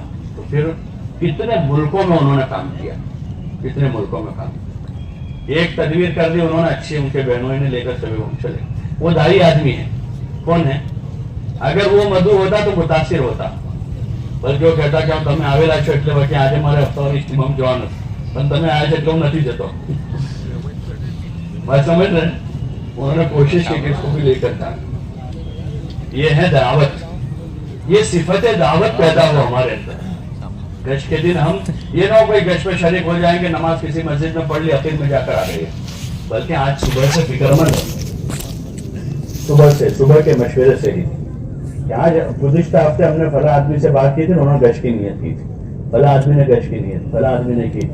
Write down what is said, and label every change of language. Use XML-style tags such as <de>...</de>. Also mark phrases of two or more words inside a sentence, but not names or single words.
<ur>تو پھر کتنے ملکوں میں انہوں نے کام کیا، کتنے ملکوں میں کام کیا۔ ایک تدبیر کر دی انہوں نے اچھی، ان کے بہنوں نے لے کر سبھی وہ چلے۔ وہ دائی آدمی ہے، کون ہے؟ اگر وہ مدعو ہوتا تو متاثر ہوتا، بلکہ وہ کہتا کہ تمہیں</ur> <gu>આવેલા છો એટલે બાકી આજે મારે હફતાવારી ઇસ્ટીમામ જવાનું પણ તમે આજે એટલે હું નથી જતો.</gu> <ur>بات سمجھ رہے ہیں؟ انہوں نے کوشش کی کہ اس کو بھی لے کر جانا۔ یہ ہے دعوت، یہ صفت دعوت پیدا ہو ہمارے اندر۔ گشت کے دن ہم یہ نہ ہو کوئی گشت میں شریک ہو جائیں گے، نماز کسی مسجد میں پڑھ لی، عقید میں جا کر آ گئے، بلکہ آج صبح سے فکر مند، صبح کے مشورے سے ہی کہ آج گزشتہ ہفتے ہم نے فلاں آدمی سے بات کی تھی، انہوں نے گشت کی نیت کی تھی، فلاں آدمی نے گشت کی نیت، فلاں آدمی نے کی۔</ur>